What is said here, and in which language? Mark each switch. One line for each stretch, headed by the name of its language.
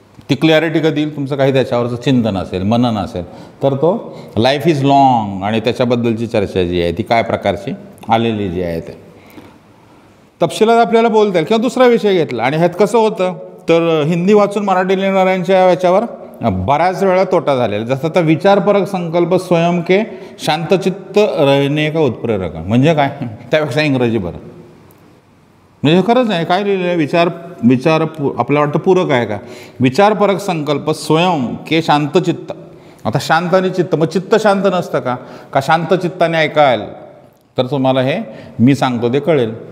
Marathi: ती क्लॅरिटी कधी येईल, तुमचं काही त्याच्यावरचं चिंतन असेल, मनन असेल तर तो
English: life is long
Marathi: आणि त्याच्याबद्दलची चर्चा जी आहे ती काय प्रकारची आलेली जी आहे ते तपशिलात आपल्याला बोलता येईल. किंवा दुसरा विषय घेतला आणि ह्यात कसं होतं तर हिंदी वाचून मराठी लिहिणाऱ्यांच्या याच्यावर बऱ्याच वेळा तोटा झालेला.
Hindi: जसं आता विचारपरक संकल्प स्वयं के शांतचित्त रहने का उत्प्रेरक.
Marathi: म्हणजे काय, त्यापेक्षा इंग्रजी बरं. म्हणजे खरंच आहे, काय लिहिलेलं आहे, विचार आपल्याला वाटतं पूरक आहे का,
Hindi: विचारपरक संकल्प स्वयं के शांतचित्त.
Marathi: आता शांत आणि चित्त, मग चित्त शांत नसतं का शांत चित्ताने ऐकाल तर तुम्हाला हे मी सांगतो ते कळेल.